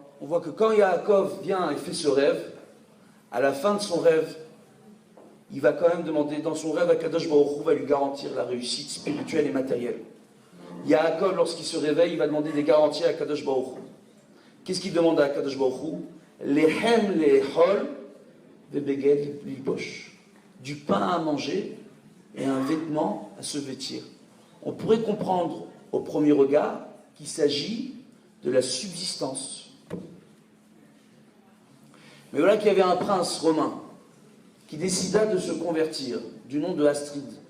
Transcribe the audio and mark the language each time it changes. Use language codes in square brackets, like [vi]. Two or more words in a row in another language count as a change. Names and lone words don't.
[fr] On voit que quand Yaakov vient et fait ce rêve, à la fin de son rêve, il va quand même demander, dans son rêve, Akadosh Baruch Hu va lui garantir la réussite spirituelle et matérielle. Yaakov, lorsqu'il se réveille, il va demander des garanties à Akadosh Baruch Hu. Qu'est-ce qu'il demande à Akadosh Baruch Hu? [he] לחם לאכול ובגד ללבוש. [fr] Du pain à manger et un vêtement à se vêtir. On pourrait comprendre au premier regard qu'il s'agit de la subsistance. Mais voilà qu'il y avait un prince romain qui décida de se convertir, du nom de Astrid.